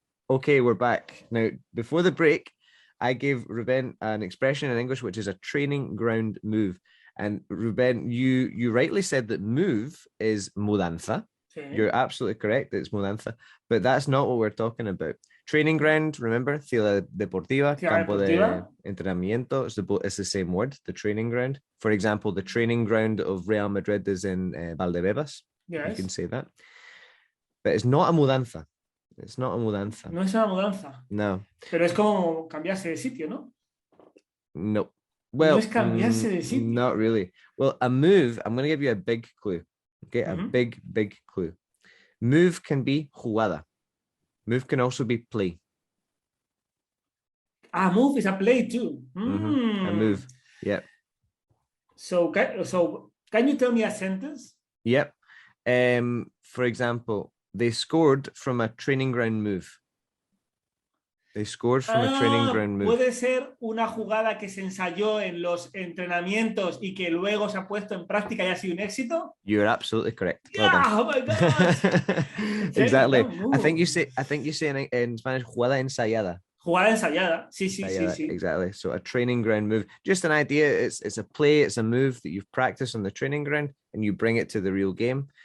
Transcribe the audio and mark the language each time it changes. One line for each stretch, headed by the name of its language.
English: Okay, we're back. Now, before the break, I gave Ruben an expression in English, which is a training ground move. And Ruben, you rightly said that move is mudanza. Sí. You're absolutely correct. It's mudanza. But that's not what we're talking about. Training ground, remember?
Spanish: Ciudad deportiva, campo de entrenamiento.
English: It's the same word, the training ground. For example, the training ground of Real Madrid is in Valdebebas. Yes. You can say that. But it's not a mudanza. It's not a mudanza.
Spanish: No es una mudanza. No. Pero es como cambiarse de sitio, ¿no?
English: No. Well,
Spanish: no es cambiarse de sitio.
English: Not really. Well, a move, I'm going to give you a big clue. Okay, a big clue. Move can be jugada. Move can also be play. Move is a play too. A move, yeah. So can you tell me a sentence? Yep. For example, they scored from a training ground move. They scored from a training ground move.
Spanish: Puede ser una jugada que se ensayó en los entrenamientos y que luego se ha puesto en práctica y ha sido un éxito.
English: You're absolutely correct. Well oh my God! Exactly. I think you say in Spanish jugada ensayada.
Spanish: Jugada ensayada. Sí.
English: Exactly. So a training ground move. Just an idea. It's a play. It's a move that you've practiced on the training ground and you bring it to the real game.